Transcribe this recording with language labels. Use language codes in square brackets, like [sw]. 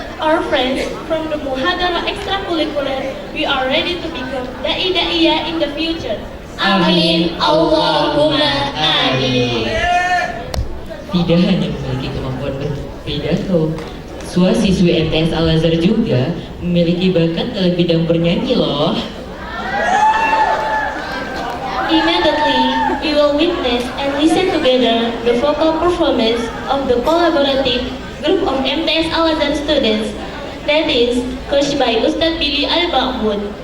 [en] Our friends from the Muhadara Extracurricular, we are ready to become da'i-da'iyah in the future. [ar] Amin. Allahumma amin. [id] Tidak hanya memiliki kemampuan berpidato, siswa-siswi MTS Al-Azhar juga memiliki bakat dalam bidang bernyanyi loh. [en] Immediately, we will witness and listen together the vocal performance of the collaborative group of MTS Al-Azhar students, that is, coached by Ustadz Billy Al-Mahmud.